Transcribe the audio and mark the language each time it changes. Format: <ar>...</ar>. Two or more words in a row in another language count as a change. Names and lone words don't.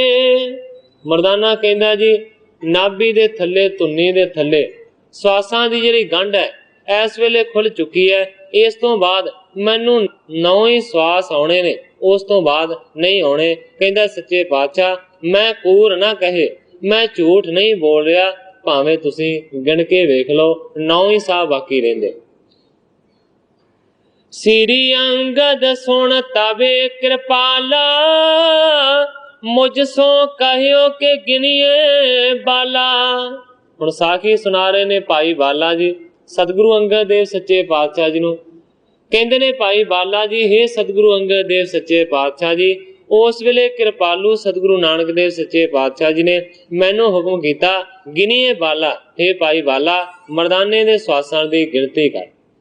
<pa>ਮਰਦਾਨਾ ਕਹਿੰਦਾ ਜੀ ਨਾਭੀ ਦੇ ਥੱਲੇ, ਧੁੰਨੀ ਦੇ ਥੱਲੇ ਸੁਆਸਾਂ ਦੀ ਜਿਹੜੀ ਗੰਢ ਹੈ ਇਸ ਵੇਲੇ ਖੁੱਲ੍ਹ ਚੁੱਕੀ ਹੈ। ਇਸ ਤੋਂ ਬਾਅਦ ਮੈਨੂੰ 9 ਹੀ ਸੁਆਸ ਆਣੇ ਨੇ, ਉਸ ਤੋਂ ਬਾਅਦ ਨਹੀਂ ਆਣੇ। ਕਹਿੰਦਾ ਸੱਚੇ ਪਾਤਸ਼ਾਹ ਮੈਂ ਕੂੜ ਨਾ ਕਹੇ, ਮੈਂ ਝੂਠ ਨਹੀਂ ਬੋਲ ਰਿਹਾ, ਭਾਵੇਂ ਤੁਸੀਂ ਗਿਣ ਕੇ ਵੇਖ ਲਓ 9 ਹੀ ਸਾਹ ਬਾਕੀ ਰਹਿੰਦੇ।</pa> <bra>श्री अंगद सुन तबे कृपाला, मुझ सो कहियो के गिनिए बाला।</bra> <pa>ਹੁਣ ਸਾਖੀ ਸੁਣਾ ਰਹੇ ਨੇ ਭਾਈ ਬਾਲਾ ਜੀ ਸਤਿਗੁਰੂ ਅੰਗਦ ਦੇਵ ਸੱਚੇ ਪਾਤਸ਼ਾਹ ਜੀ ਨੂੰ। ਕਹਿੰਦੇ ਨੇ ਭਾਈ ਬਾਲਾ ਜੀ ਹੇ ਸਤਿਗੁਰੂ ਅੰਗਦ ਦੇਵ ਸੱਚੇ ਪਾਤਸ਼ਾਹ ਜੀ, ਉਸ ਵੇਲੇ ਕਿਰਪਾਲੂ ਸਤਿਗੁਰੂ ਨਾਨਕ ਦੇਵ ਸੱਚੇ ਪਾਤਸ਼ਾਹ ਜੀ ਨੇ ਮੈਨੂੰ ਹੁਕਮ ਕੀਤਾ</pa> <bra>गिनीए बाला,</bra> <pa>ਹੇ ਭਾਈ ਬਾਲਾ ਮਰਦਾਨੇ ਦੇ ਸੁਆਸਾਂ ਦੀ ਗਿਣਤੀ ਕਰ।</pa>